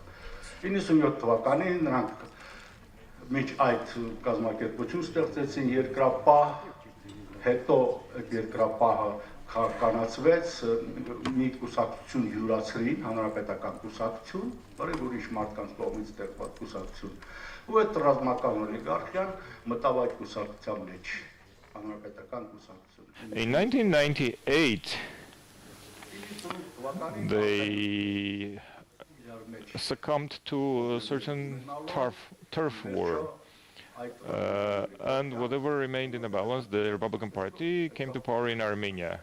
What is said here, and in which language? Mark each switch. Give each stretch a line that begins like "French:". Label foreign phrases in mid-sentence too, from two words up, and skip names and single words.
Armenian: 97 թվականին նրանք միջ այդ կազմակերպություն ստեղծեցին երկրապահ, հետո այդ երկրապահը կանացվեց, մի կուսակցություն յուրացրին, հանրապետական կուսակցություն, որը ուրիշ մարդկանց կողմից ստեղծված կուսակցություն, ու այդ ռազմական օլիգարխիան մտավ այդ կուսակցության մեջ, հանրապետական կուսակցություն։
English: In 1998, they succumbed to a certain turf war. And whatever remained in the balance, the Republican Party came to power in Armenia.